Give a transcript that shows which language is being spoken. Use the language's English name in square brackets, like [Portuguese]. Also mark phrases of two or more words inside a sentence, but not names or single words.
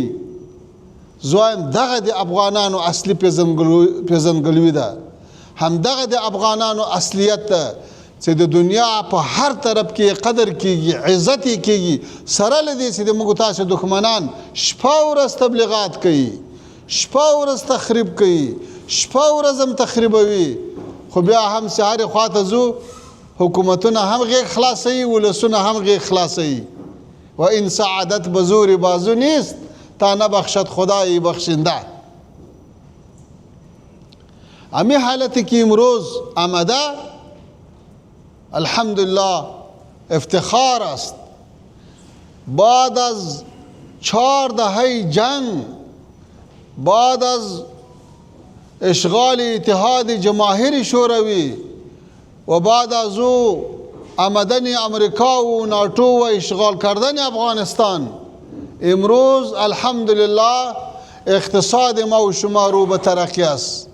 [Pashto] زوایم دغه د افغانانو اصلي پیژندګلوي ده، همدغه د افغانانو اصلیت ده چې د دنیا په هر طرف کې قدر کیږي، عزت یې کیږي. سره له دې چې د موږ تاسو دښمنان شپه ورځ تبلیغات کوي، شپه ورځ تخریب کوي، شپه ورځ هم تخریبوي، خو بیا هم چې هرې خواته ځو حکومتونه هم غیږ خلاصوي، ولسونه هم غیږ خلاصوي. [Persian] و این سعادت به زور بازو نیست تا نبخشد خدای بخشنده. امی حالتی که امروز آمده الحمدلله افتخار است. بعد از 4 دهه جنگ، بعد از اشغال اتحاد جماهیر شوروی و بعد از او آمدن امریکا و ناتو و اشغال کردن افغانستان، امروز الحمدلله اقتصاد ما و شما رو به ترقی است.